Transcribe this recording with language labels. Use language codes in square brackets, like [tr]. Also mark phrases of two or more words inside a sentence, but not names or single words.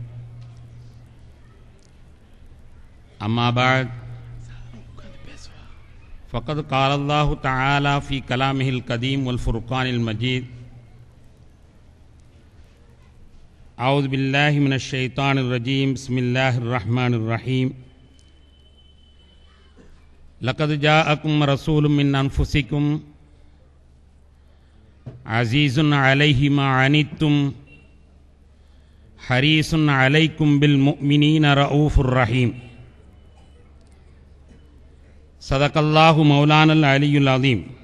[ar] أما بعد فقد قال الله تعالى في كلامه القديم والفرقان المجيد. أعوذ بالله من الشيطان الرجيم. بسم الله الرحمن الرحيم. لقد جاءكم رسول من أنفسكم عزيز عليه ما عنتم حريص عليكم بالمؤمنين رءوف رحيم. صدق الله مولانا العلي العظيم.